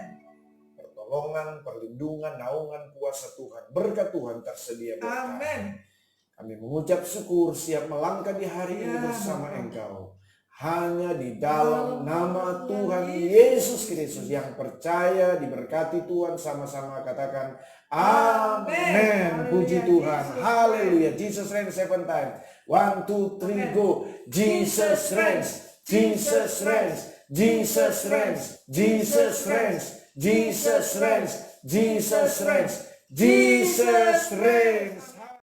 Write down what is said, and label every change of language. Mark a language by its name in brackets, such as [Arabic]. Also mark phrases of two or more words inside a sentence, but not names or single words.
[Indonesian] Pertolongan, perlindungan, naungan kuasa Tuhan, berkat Tuhan tersedia buat kami. Amin. Kami mengucap syukur siap melangkah di hari ini Ya, bersama Bapak. Engkau. Hanya di dalam nama Tuhan Yesus Kristus yang percaya, diberkati Tuhan, sama-sama katakan amin. Puji Tuhan. Haleluya. [English] Jesus reigns 7 times. 1, 2, 3, go. Jesus reigns. Jesus reigns. Jesus reigns. Jesus reigns. Jesus reigns. Jesus reigns. Jesus reigns.